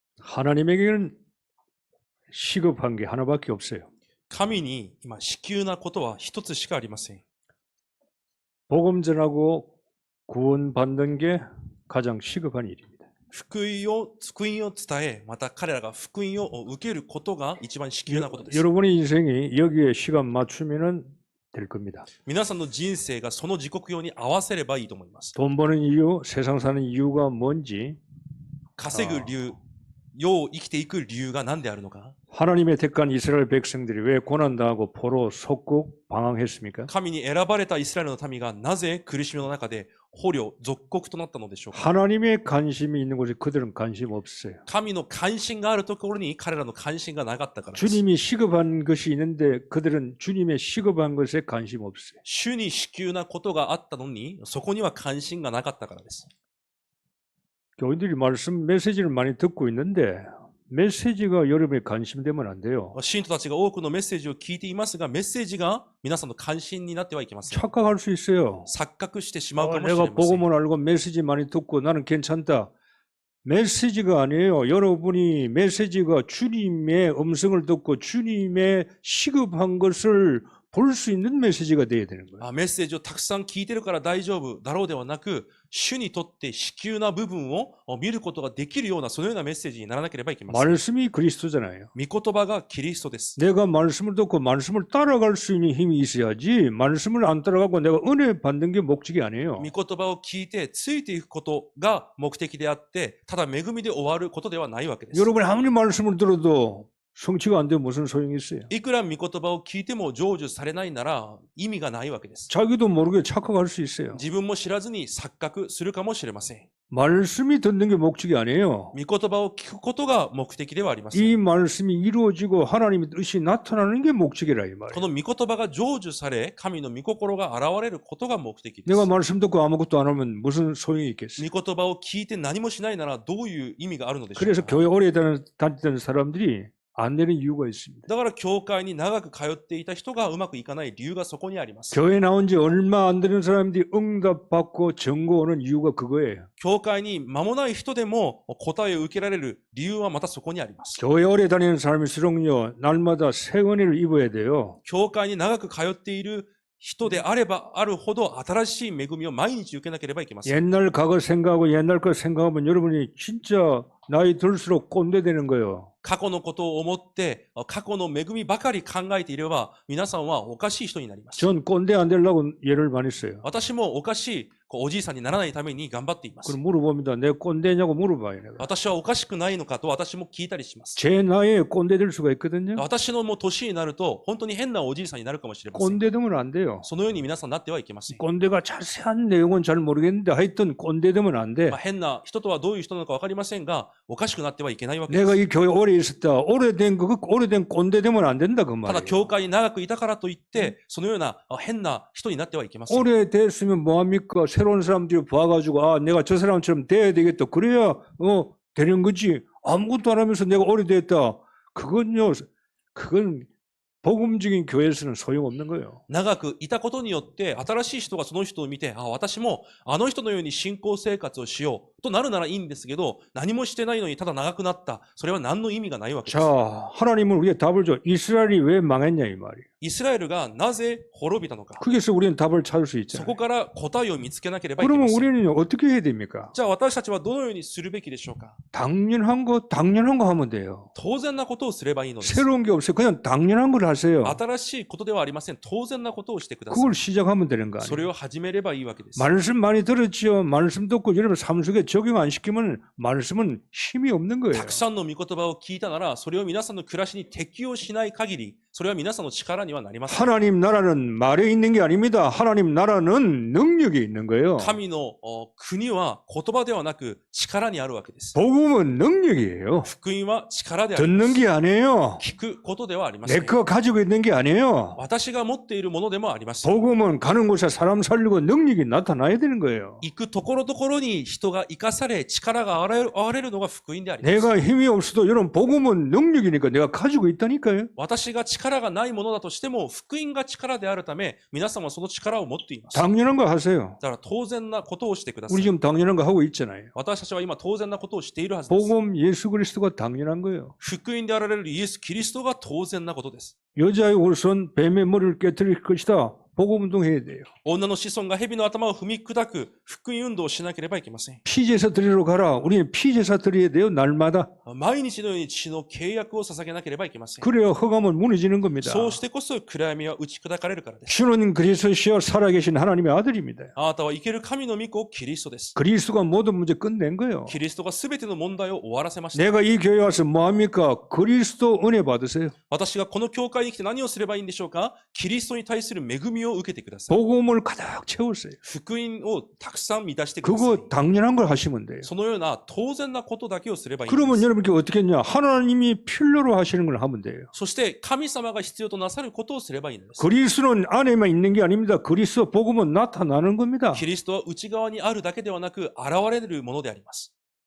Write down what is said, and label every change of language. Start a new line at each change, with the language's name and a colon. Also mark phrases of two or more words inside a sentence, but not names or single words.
Korean: 하나님에게는 시급한 게 하나밖에 없어요.
Japanese: 神に今至急なことは一つしかありません。
Korean: 복음 전하고 구원받는 게 가장 시급한 일입니다.
Japanese: 福音を伝え、また彼らが福音を受けることが一番至急なことです。
Korean: 여러분의 인생이 여기에 시간 맞추면은 될 겁니다.
Japanese: 皆さんの人生がその時刻表に合わせればいいと思います。
Korean: 돈 버는 이유, 세상 사는 이유가 뭔지
Japanese: 稼ぐ理由、世を生きていく理由が何であるのか。
Korean: 하나님의 택한 이스라엘 백성들이 왜 고난당하고 포로 속국 방황했습니까?
Japanese: 神に選ばれたイスラエルの民がなぜ苦しみの中で捕虜、属国となったのでしょうか。
Korean: 하나님의 관심이 있는 곳에 그들은 관심 없어요.
Japanese: 神の関心があるところに彼らの関心がなかったからです。
Korean: 주님이 시급한 것이 있는데 그들은 주님의 시급한 것에 관심 없어요.
Japanese: 主に至急なことがあったのに、そこには関心がなかったからです。
Korean: 교인들이 말씀 메시지를 많이 듣고 있는데 메시지가 여러분의 관심되면 안 돼요.
Japanese: 信徒たちが多くのメッセージを聞いていますが、メッセージが皆さんの関心になってはいけません。
Korean: 착각할 수 있어요.
Japanese: 錯覚してしまうかもしれま
Korean: 내가
Japanese: せん。
Korean: 복음을 알고 메시지 많이 듣고 나는 괜찮다. 메시지가 아니에요. 여러분이 메시지가 주님의 음성을 듣고 주님의 시급한 것을 볼 수 있는 메시지가 되어야 되는 거예요.
Japanese: メッセージをたくさん聞いてるから大丈夫だろうではなく、主にとって至急な部分を見ることができるようなそのようなメッセージにならなければいけません。
Korean: 말씀이 그리스도잖아요.
Japanese: 御言葉がキリストです。
Korean: 내가 말씀을 듣고 말씀을 따라갈 수 있는 힘이 있어야지 말씀을 안 따라가고 내가 은혜 받는 게 목적이 아니에요.
Japanese: 御言葉を聞いてついていくことが目的であって、ただ恵みで終わることではないわけです。
Korean: 여러분이 아무리 말씀을 들어도 성취가 안 되면 무슨 소용이 있어요?
Japanese: いくら御言葉を聞いても成就されないなら意味がないわけです。
Korean: 자기도 모르게 착각할 수 있어요.
Japanese: 自分も知らずに錯覚するかもしれません。
Korean: 말씀이 듣는 게 목적이 아니에요.
Japanese: 御言葉を聞くことが目的ではありません。
Korean: 이 말씀이 이루어지고 하나님의 뜻이 나타나는 게 목적이라 이
Japanese: こ
Korean: 말이에요.
Japanese: の御言葉が成就され、神の御心が現れることが目的です。
Korean: 내가 말씀 듣고 아무것도 안 하면 무슨 소용이 있겠어요?
Japanese: 御言葉を聞いて何もしないならどういう意味があるのでしょう
Korean: 그래서
Japanese: か。
Korean: 교회 오래 다니던 사람들이 안 되는 이유가 있습니다.
Japanese: だから教会に長く通っていた人がうまくいかない理由がそこにあります。
Korean: 교회 나온 지 얼마 안 되는 사람들이 응답받고 전거 오는 이유가 그거예요.
Japanese: 教会に間もない人でも答えを受けられる理由はまたそこにあります。
Korean: 교회 오래 다니는 사람일수록요 날마다 새 은혜를 입어야 돼요.
Japanese: 教会に長く通っている人であればあるほど新しい恵みを毎日受けなければいけません。
Korean: 옛날 과거 생각하고 옛날 것 생각하면 여러분이 진짜 나이 들수록 꼰대 되는 거예요.
Japanese: 過去のことを思って過去の恵みばかり考えていれば皆さんはおかしい人になります。
Korean: 전 꼰대 안 되려고 예를 많이 써요.
Japanese: 私もおかしいおじいさんにならないために頑張っています。
Korean: 그럼 물어봅니다. 내 꼰대냐고 물어봐요. 내가.
Japanese: 私はおかしくないのかと私も聞いたりします。
Korean: 제 나이에 꼰대 될 수가 있거든요.
Japanese: 私のもう年になると本当に変なおじいさんになるかもしれません。
Korean: 꼰대 되면 안 돼요.
Japanese: そのように皆さんなってはいけません。
Korean: 꼰대가 자세한 내용은 잘 모르겠는데 하여튼 꼰대 되면 안 돼.
Japanese: 変な人とはどういう人なのか分かりませんが、おかしくなってはいけないわけで
Korean: 내가
Japanese: す。
Korean: 이 교회 오래 있었다. 오래된 꼰대 되면 안 된다 그
Japanese: ただ
Korean: 말이에요.
Japanese: 教会に長くいたからといってそのような変な人になってはいけません。
Korean: 오래됐으면 뭐합니까? 새로운 사람들이 봐가지고 아 내가 저 사람처럼 돼야 되겠다. 그래야 되는 거지. 아무것도 안 하면서 내가 오래됐다. 그건 복음적인 교회에서는 소용없는 거예요.
Japanese: 長くいたことによって新しい人がその人を見て、私もあの人のように信仰生活をしようとなるならいいんですけど、何もしてないのにただ長くなった。それは何の意味がないわけです。
Korean: 자, 하나님은 우리에게 답을 줘. 이스라엘이 왜 망했냐 이 말이에요.
Japanese: イスラエルがなぜ滅びたのか。
Korean: 거기서 우리는 답을 찾을 수
Japanese: そ
Korean: 있잖아요.
Japanese: こから答えを見つけなければいけま
Korean: 그러면
Japanese: せん。
Korean: 우리는 어떻게 해야 됩니까?
Japanese: じゃあ私たちはどのようにするべきでしょうか。
Korean: 당연한 거 하면 돼요.
Japanese: 当然なことをすればいいのです。
Korean: 새로운 게 없어요. 그냥 당연한 걸 하세요.
Japanese: 新しいことではありません。当然なことをしてください。
Korean: 그걸 시작하면 되는 거
Japanese: それ
Korean: 아니에요.
Japanese: を始めればいいわけです。
Korean: 말씀 많이 들었지요. 말씀 듣고 여러분 삶 속에 적용 안 시키면 말씀은 힘이 없는 거예요.
Japanese: たくさんの御言葉を聞いたなら、それを皆さんの暮らしに適用しない限り、それは皆さんの力にはなりません。
Korean: 하나님 나라는 말에 있는 게 아닙니다. 하나님 나라는 능력에 있는 거예요.
Japanese: 神の国は言葉ではなく力にあるわけです。
Korean: 복음은 능력이에요.
Japanese: 福音は力でありま
Korean: 듣는
Japanese: す。
Korean: 게 아니에요.
Japanese: 聞くことではありませ
Korean: 내
Japanese: ん。
Korean: 거 가지고 있는 게 아니에요.
Japanese: 私が持っているものでもありません。
Korean: 복음은 가는 곳에 사람 살리고 능력이 나타나야 되는 거예요.
Japanese: 行くところどころに人が生かされ、力が現れるのが福音であります。
Korean: 내가 힘이 없어도 여러분 복음은 능력이니까 내가 가지고 있다니까요.
Japanese: 私が力力がないものだとしても、福音が力であるため、皆さんはその力を持っています。
Korean: 당연한 거 하세요.
Japanese: だから当然なことをしてくださ
Korean: 우리
Japanese: い。
Korean: 지금 당연한 거 하고 있잖아요.
Japanese: 私たちは今当然なことをしているはずです。
Korean: 복음 예수 그리스도가 당연한 거예요. 福音であられるイエス・キリストが当然なことです。 여자의 후손 뱀의 머리를 깨뜨릴 것이다. 복음 운동해야 돼요.
Japanese: 女の子孫が蛇の頭を踏み砕く福音運動をしなければいけません。
Korean: 피제사 드리러 가라. 우리는 피제사 드려야 돼요. 날마다.
Japanese: 毎日のように血の契約を捧げなければいけません。
Korean: 그래야 허감은 무너지는 겁니다.
Japanese: そうしてこそ暗闇は打ち砕かれるからです。
Korean: 주는 그리스도시여 살아계신 하나님의 아들입니다.
Japanese: あなたは生ける神の御子キリストです。
Korean: 그리스도가 모든 문제 끝낸 거예요.
Japanese: キリストが全ての問題を終わらせました。
Korean: 내가 이 교회 와서 뭐합니까? 그리스도 은혜 받으세요.
Japanese: 私がこの教会に来て何をすればいいんでしょうか？キリストに対する恵みを受けてください。
Korean: 복음을 가득 채우세요.
Japanese: 福音をたくさん満たしてください。
Korean: 그거 당연한 걸 하시면 돼요.
Japanese: そのような当然なことだけをすればいいんで
Korean: 그러면
Japanese: す。
Korean: 여러분께 어떻게 했냐? 하나님이 필요로 하시는 걸 하면 돼요.
Japanese: そして神様が必要となさることをすればいいのです。
Korean: 그리스도는 안에만 있는 게 아닙니다. 그리스도 복음은 나타나는 겁니다.
Japanese: キリストは内側にあるだけではなく現れるものであります。